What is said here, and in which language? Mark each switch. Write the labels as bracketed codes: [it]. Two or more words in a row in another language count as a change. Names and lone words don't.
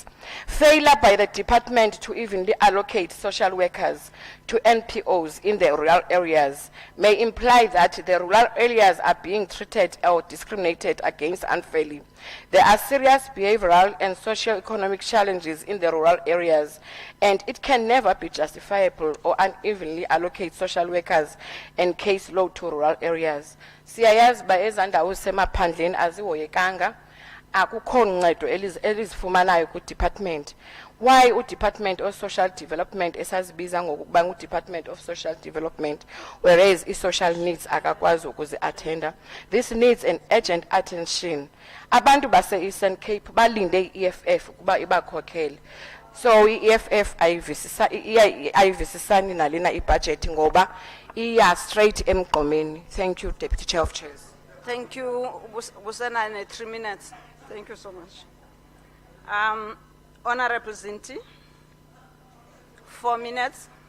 [en] Failure by the department to evenly allocate social workers to NPOs in the rural areas may imply that the rural areas are being treated or discriminated against unfairly. There are serious behavioral and socio-economic challenges in the rural areas, and it can never be justifiable or unevenly allocate social workers and caseload to rural areas. [xh] Siyayazi ba ezandawo semaphandleni azihoyekanga, akukho ncedo elizifumanayo ku-department. [en] Why u-Department of Social Development [xh] esazibiza ngokuba [en] ngu-Department of Social Development, whereas i-social needs [xh] akakwazi ukuzi-attenda? [en] This needs an urgent attention. [xh] Abantu base-Eastern Cape balinde i-EFF ukuba ibakhokhele. So i-EFF ayivisisani nalena i-budget ngoba [en] iya straight [xh] emgqomeni. [en] Thank you, Deputy Chair of Chairs. Thank you, Busana, 3 minutes. Thank you so much. Honorable Zinti, 4 minutes.